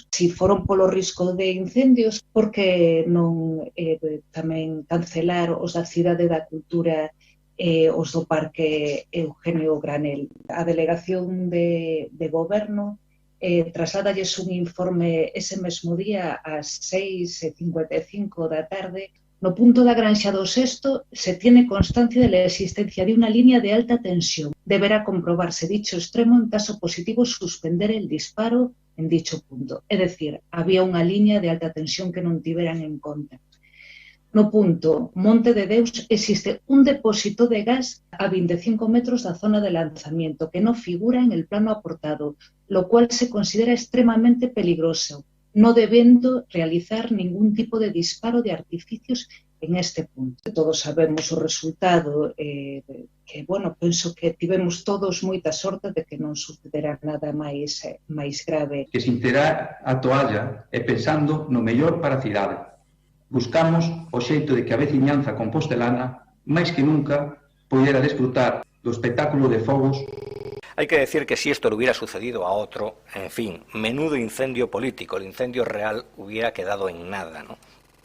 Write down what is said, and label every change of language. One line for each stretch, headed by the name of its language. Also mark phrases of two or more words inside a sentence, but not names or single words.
Galician: Si foron polo risco de incendios, porque non tamén cancelar os da Cidade da Cultura e os do Parque Eugenio Granel? A delegación de goberno trasladalles un informe ese mesmo día ás 6:55 da tarde. No punto da granxa do Xesto
Spanish: se tiene constancia de la existencia de una línea de alta tensión. Deberá comprobarse dicho extremo en caso positivo suspender el disparo en dicho punto.
Galician: É dicir, había unha línea de alta tensión que non tiveran en conta. No punto Monte de Deus
Spanish: existe un depósito de gas a 25 metros
Galician: da zona
Spanish: de lanzamiento que no figura en el plano aportado, lo cual se considera extremadamente peligroso, no debiendo realizar ningún tipo de disparo de artificios en este punto.
Galician: Todos sabemos o resultado, que, bueno, penso que tivemos todos moita sorte de que non sucederá nada máis grave. Que sin tirar a toalla e pensando no mellor para a cidade. Buscamos o xeito de que a veciñanza compostelana, máis que nunca, poidera desfrutar do espectáculo de fogos.
Spanish: Hay que decir que si esto le hubiera sucedido a otro, en fin, menudo incendio político, el incendio real hubiera quedado en nada, ¿no?